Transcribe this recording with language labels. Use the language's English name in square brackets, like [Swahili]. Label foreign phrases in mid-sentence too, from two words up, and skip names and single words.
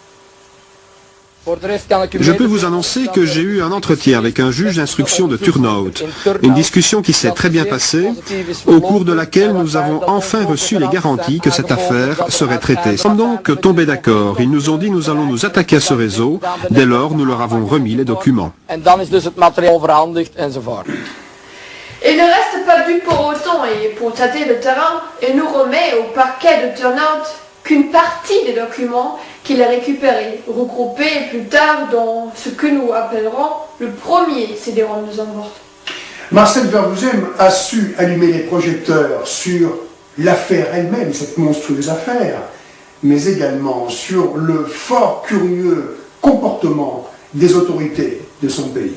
[French] Je peux vous annoncer que j'ai eu un entretien avec un juge d'instruction de Turnhout, une discussion qui s'est très bien passée, au cours de laquelle nous avons enfin reçu les garanties que cette affaire serait traitée. Nous sommes donc tombés d'accord. Ils nous ont dit nous allons nous attaquer à ce réseau. Dès lors, nous leur avons remis les documents. [Dutch] En dan is dus het materiaal overhandigd enzovoort. [French] Il ne reste pas dupe pour autant et pour tâter le terrain, il nous remet au parquet de Turnhout qu'une partie des documents qu'il a récupérés, regroupés plus tard dans ce que nous appellerons le premier CD-ROM de Zandvoort. Marcel Vervouzen a su allumer les projecteurs sur l'affaire elle-même, cette monstrueuse affaire, mais également sur le fort curieux comportement des autorités de son pays.